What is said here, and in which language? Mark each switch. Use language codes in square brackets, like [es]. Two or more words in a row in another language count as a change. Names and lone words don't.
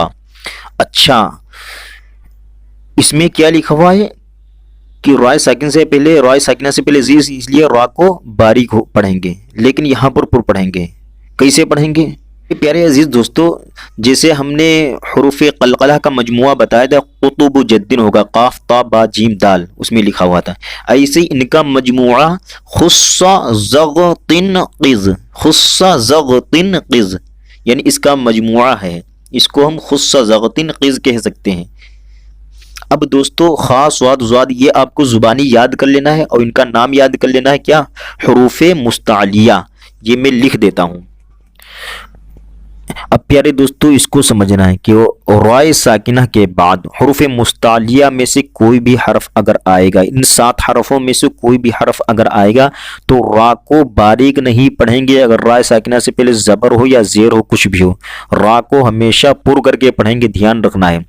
[ur] اچھا اس میں کیا لکھا ہوا ہے کہ رائے ساکن سے پہلے، رائے ساکنہ سے پہلے زیر، اس لیے را کو باریک پڑھیں گے، لیکن یہاں پر پڑھیں گے۔ کیسے پڑھیں گے؟ پیارے عزیز دوستو، جیسے ہم نے حروف قلقلہ کا مجموعہ بتایا تھا، قطب جدن ہوگا، قاف تا با جیم دال، اس میں لکھا ہوا تھا، ایسے ان کا مجموعہ خص زغطن قز، خص زغطن قز، یعنی اس کا مجموعہ ہے، اس کو ہم خص زغطن قز کہہ سکتے ہیں۔ اب دوستو خا، صاد، ضاد یہ آپ کو زبانی یاد کر لینا ہے، اور ان کا نام یاد کر لینا ہے، کیا؟ حروف مستعلیہ۔ یہ میں لکھ دیتا ہوں۔ اب پیارے دوستو اس کو سمجھنا ہے کہ رائے ساکنہ کے بعد حروف مستعلیہ میں سے کوئی بھی حرف اگر آئے گا، ان 7 حرفوں میں سے کوئی بھی حرف اگر آئے گا تو را کو باریک نہیں پڑھیں گے، اگر رائے ساکنہ سے پہلے زبر ہو یا زیر ہو، کچھ بھی ہو، را کو ہمیشہ پر کر کے پڑھیں گے، دھیان رکھنا ہے۔